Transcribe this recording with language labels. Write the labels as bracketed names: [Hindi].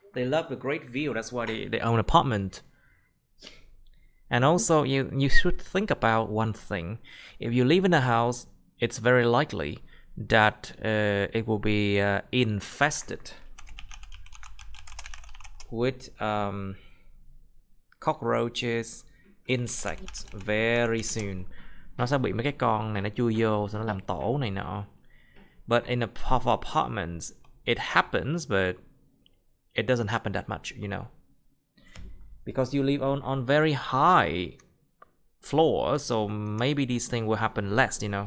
[English] They love the great view. That's why they own apartment. And also you should think about one thing. If you live in a house, it's very likely that it will be infested with cockroaches, insects very soon. [Vietnamese] Nó sẽ bị mấy cái con này nó chui vô, xong nó làm tổ này nọ. [English] But in for apartments, it happens, but it doesn't happen that much. Because you live on very high floor, so maybe these things will happen less.